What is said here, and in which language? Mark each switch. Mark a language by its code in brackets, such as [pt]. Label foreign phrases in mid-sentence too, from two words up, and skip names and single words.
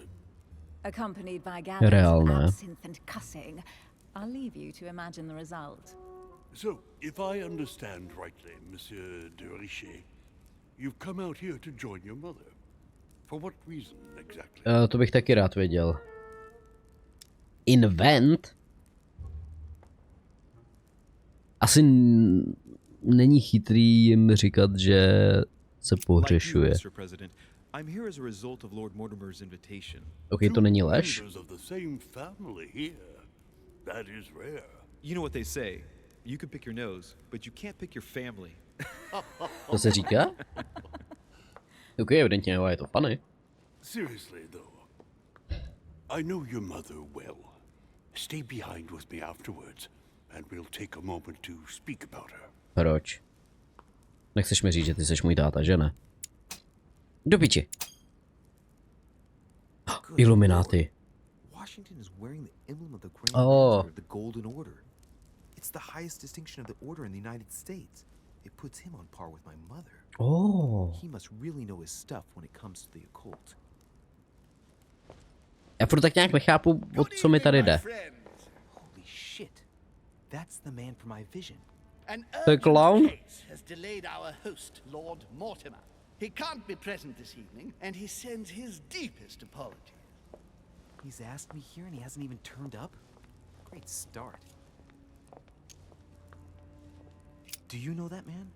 [en] Accompanied by gatherings of [cs] Reálné. [en] absinthe and cussing. I'll leave you to imagine the result. So, if I understand rightly, Monsieur de Richet, you've come out here to join your mother. For what reason exactly? [cs] To bych taky rád věděl. Invent? Asi není chytrý jim říkat, že se pohřešuje. [en] Like you, Mr. President, I'm here as a result of Lord Mortimer's invitation. [cs] Ok, to není lež. [en] Members of the same family here. That is rare. You know what they say. You can pick your nose, but you can't pick your family. [cs] To se říká? Ok, evidentně jo, je to funny. [en] Seriously, though, I know your mother well. Stay behind with me afterwards, and we'll take a moment to speak about her. [cs] Proč? Nechceš mi říct, že ty jsi můj táta, že ne? Do piči. Ilumináty. [en] Washington is wearing the emblem of the Grand Oh. Master of the Golden Order. It's the highest distinction of the order in the United States. It puts him on par with my mother. Oh. He must really know his stuff when it comes to the occult. [cs] Já furt tak nějak nechápu, o co mi tady jde. [en] Holy shit. That's the man from my vision. An The urgent clown? case has delayed our host, Lord Mortimer. He can't be present this evening, and he sends his deepest apologies. He's asked me here and he hasn't even turned up? Great start. Do you know that man?